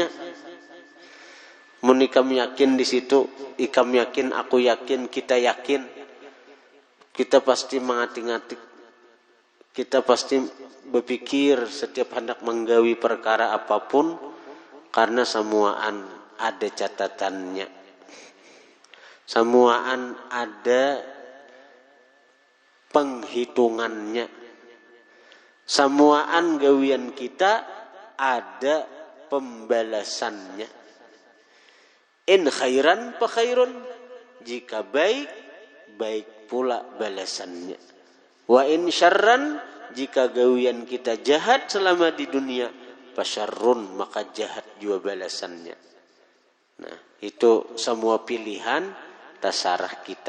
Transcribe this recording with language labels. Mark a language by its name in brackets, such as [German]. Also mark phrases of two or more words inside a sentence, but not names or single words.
[Banjar] Mun ikam yakin di situ, ikam yakin, aku yakin, kita yakin, kita pasti mengatik-ngatik, kita pasti berpikir setiap hendak menggawi perkara apapun, karena semuaan ada catatannya, semuaan ada penghitungannya. Semuaan gawian kita ada pembalasannya. [Arabic] إن خيرا فخير, [Indonesian] jika baik, baik pula balasannya. [Arabic] وإن شرا, [Banjar] jika gawian kita jahat selama di dunia, [Arabic] فشر, [Banjar] maka jahat juga balasannya. Nah, itu semua pilihan tasarah kita.